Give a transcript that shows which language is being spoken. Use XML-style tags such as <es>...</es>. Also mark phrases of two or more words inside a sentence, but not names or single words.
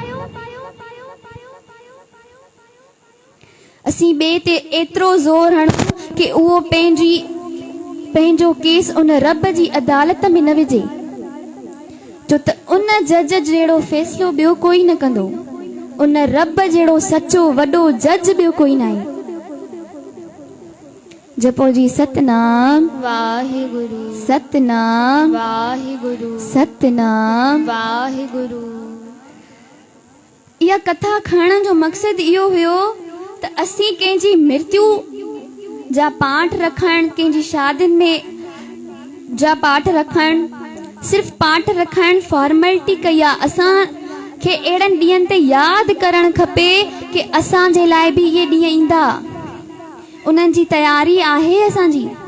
<sd>असीं ॿिए ते एतिरो ज़ोर हणूं कि उहो पंहिंजो केस उन रब जी अदालत में न विझे, छो त उन जज जहिड़ो फ़ैसिलो ॿियो कोई न कंदो, उन रब जहिड़ो सचो वॾो जज ॿियो कोई न आहे। जपो जी सतनाम वाहिगुरु, सतनाम वाहिगुरु, सतनाम वाहिगुरु। इहा कथा खणण जो मक़सदु इहो हुयो त असीं कंहिंजी मृत्यु जा पाठ रखण, कंहिंजी शादियुनि में जा पाठ रखण, सिर्फ़ पाठ रखण फॉर्मेलिटी कई आहे। असांखे अहिड़नि ॾींहंनि ते यादि करणु खपे कि असांजे लाइ बि इहे ॾींहं ईंदा, उन्हनि जी तयारी आहे असांजी।</sd>